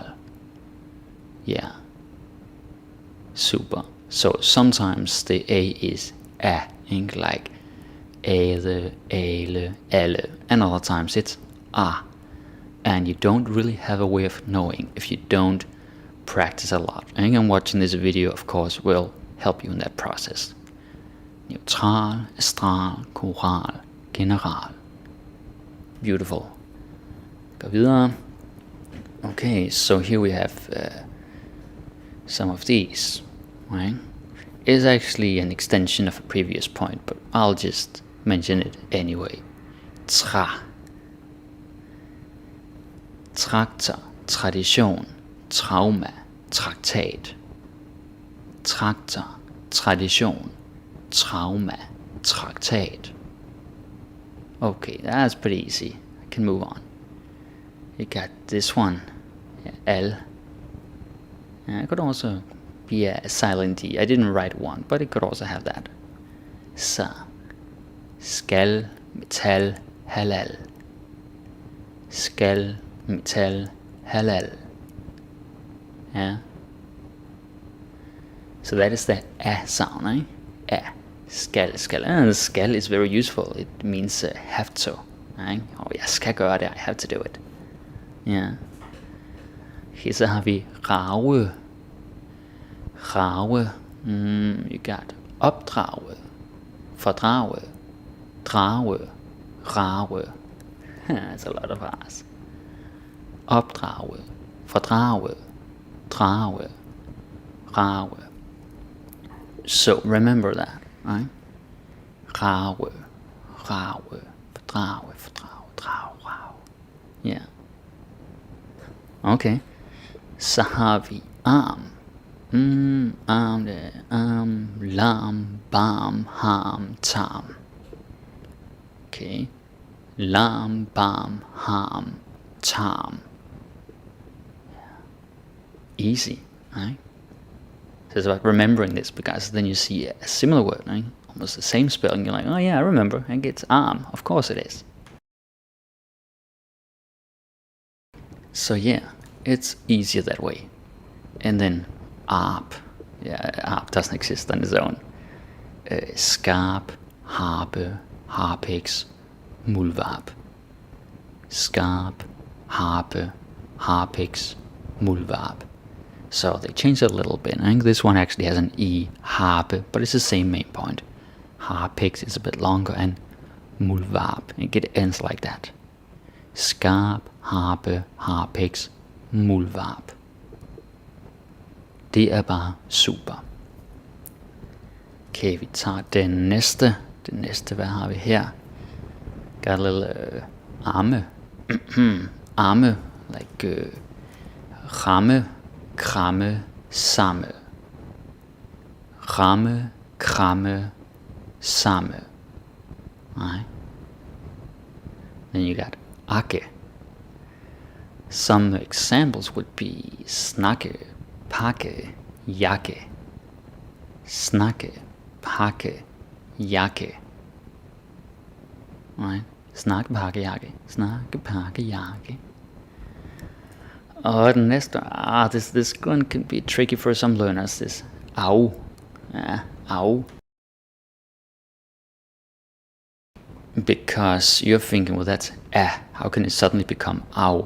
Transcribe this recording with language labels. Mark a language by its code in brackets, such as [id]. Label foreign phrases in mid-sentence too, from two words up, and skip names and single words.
[en] Yeah. Super. So sometimes the A is a, like ale, ale, alle, and other times it's a. And you don't really have a way of knowing if you don't practice a lot. And watching this video, of course, will help you in that process. [da] Neutral, astral, koral, general. [en] Beautiful. [da] Gå videre. [en] Okay, so here we have some of these, right? It's actually an extension of a previous point, but I'll just mention it anyway. [da] Tra. Traktor, tradition, trauma, traktat. Traktor, tradition, trauma, traktat. [en] Okay, that's pretty easy. I can move on. You got this one, L. It could also be a silent E. I didn't write one, but it could also have that. [da] Sa. Skal, metal, halal. Skal, metal, halal. [en] Yeah. So that is the A sound, eh? A. [da] Skal, skal. [en] And skal is very useful. It means have to. Right? Oh, [da] jeg skal gøre det. [en] I have to do it. Yeah. [da] Her så har vi rave. Rave. You got opdrage, fordrage, drage, rave. [en] That's a lot of R's. [da] Opdrage, fordrage, drage, rave. [en] So remember that, right? [da] Rave, rave, fordrage, fordrage, drage, rave. Yeah. Okay. Så har vi arm. Arm, lam, bam, ham, tam. Okay. Lam, bam, ham, tam. [en] Easy, right? So it's about remembering this, because then you see a similar word, right? Almost the same spelling. You're like, oh yeah, I remember. I think it's arm. Of course it is. So yeah, it's easier that way. And then arp. Yeah, arp doesn't exist on its own. [da] Skarp, harpe, harpix, mulvarp. Skarp, harpe, harpix, mulvarp. [en] So they changed it a little bit. I think this one actually has an E, harpe, but it's the same main point. Harpix is a bit longer, and mulvarp, it ends like that. [da] Skarp, harpe, harpix, mulvarp. Det er bare super. Okay, vi tager den næste. Den næste, hvad har vi her? [en] Got a little arme. [da] Arme, like ramme, kramme, samme. Ramme, kramme, samme. [en] Right? Then you got akke. Some examples would be [da] snakke, pakke, jakke. snakke, pakke, jakke. Right? Snakke, pakke, jakke. Snakke, pakke, jakke. [en] Oh, the next one. This one can be tricky for some learners. This au. Au. Because you're thinking, well, that's how can it suddenly become au?